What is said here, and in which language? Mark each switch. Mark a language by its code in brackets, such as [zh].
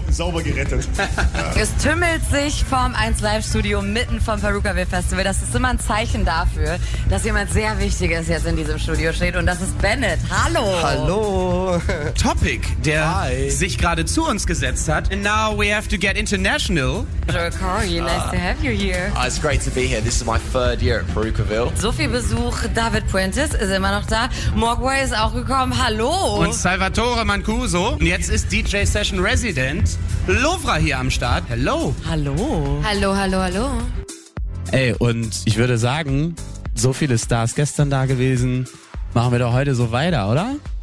[de] Ey, sauber gerettet. Es tümmelt sich vorm 1 Live Studio mitten vom Perukaville Festival. Das ist immer ein Zeichen dafür, dass jemand sehr Wichtiges jetzt in diesem Studio steht. Und das ist Bennett. Hallo. Hallo. Topic, der sich gerade zu uns gesetzt hat. [en] And now we have to get international. Joel Corey, nice to have you here. It's great to be here. This is my third year at Perukaville. [de] So viel Besuch. David Puentes ist immer noch da. Mogwai ist auch gekommen. Hallo. Und Salvatore Mancuso. Und jetzt ist DJ Session Resident Lovra hier am Start. [en] Hello. [de] Hallo. Hallo, hallo, hallo. Ey, und ich würde sagen, so viele Stars gestern da gewesen, machen wir doch heute so weiter, oder?